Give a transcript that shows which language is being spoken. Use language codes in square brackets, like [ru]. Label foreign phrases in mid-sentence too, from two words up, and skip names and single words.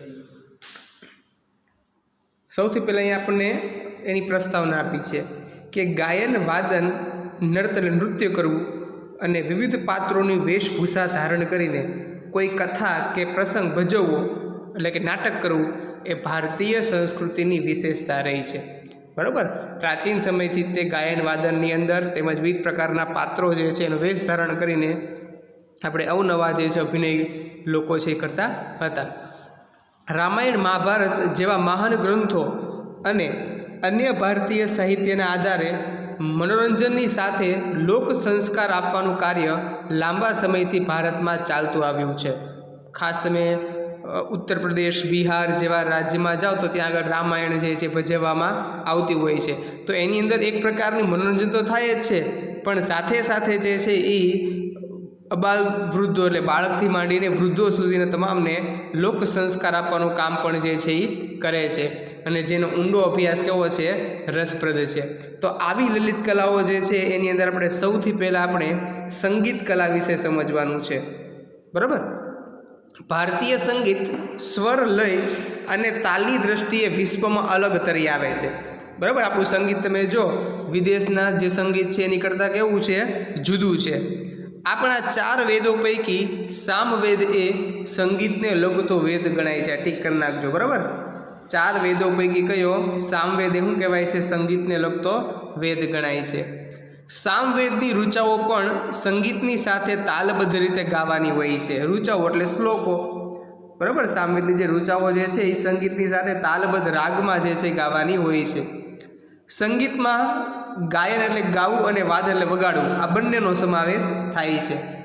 [gu] સૌથી પહેલાં અહીં આપણને એની પ્રસ્તાવના આપી છે કે ગાયન, વાદન, નૃત્ય કરવું અને વિવિધ પાત્રોની વેશભૂષા ધારણ કરીને કોઈ કથા કે પ્રસંગ ભજવવો એટલે કે નાટક કરવું એ ભારતીય સંસ્કૃતિની વિશેષતા રહી છે। બરાબર, પ્રાચીન સમયથી તે ગાયન વાદનની અંદર તેમજ વિવિધ પ્રકારના પાત્રો જે છે એનો વેશ ધારણ કરીને આપણે અવનવા જે છે અભિનય લોકો છે એ કરતા હતા। રામાયણ, મહાભારત જેવા મહાન ગ્રંથો અને અન્ય ભારતીય સાહિત્યના આધારે મનોરંજનની સાથે લોક સંસ્કાર આપવાનું કાર્ય લાંબા સમયથી ભારત માં ચાલતું આવ્યું છે। ખાસ તમે ઉત્તર પ્રદેશ, બિહાર જેવા રાજ્ય માં જાઓ તો ત્યાં આગળ રામાયણ જે છે ભજવવામાં આવતી હોય છે। તો એની અંદર એક પ્રકારની મનોરંજન તો થાય જ છે, પણ સાથે સાથે જે છે ઈ અબાલ વૃદ્ધો એટલે બાળકથી માંડીને વૃદ્ધો સુધીના તમામને લોક સંસ્કાર આપવાનું કામ પણ જે છે ઈ કરે છે અને જેનો ઊંડો અભ્યાસ કેવો છે, રસપ્રદ છે। તો આવી લલિત કલાઓ જે છે એની અંદર આપણે સૌથી પહેલા આપણે સંગીત કલા વિશે સમજવાનું છે। બરાબર, ભારતીય સંગીત સ્વર, લય અને તાલની દૃષ્ટિએ વિશ્વમાં અલગ તરી આવે છે। બરાબર, આપણું સંગીત તમે જો વિદેશના જે સંગીત છે એની કરતા કેવું છે, જુદું છે। આપણા 4 વેદો પૈકી સામવેદ એ સંગીત ને લગતો વેદ ગણાય છે। ટીક કર નાખજો। બરાબર, 4 વેદો પૈકી કયો સામવેદ શું કહેવાય છે, સંગીત ને લગતો વેદ ગણાય છે। સામવેદની ઋચાઓ પણ સંગીતની સાથે તાલબદ્ધ રીતે ગાવાની હોય છે। ઋચાઓ એટલે શ્લોકો। બરાબર, સામવેદની જે ઋચાઓ જે છે એ સંગીતની સાથે તાલબદ્ધ રાગમાં જે છે ગાવાની હોય છે। સંગીત માં ગાયન એટલે ગાવું અને વાદન એટલે વગાડવું આ બંનેનો સમાવેશ થાય છે।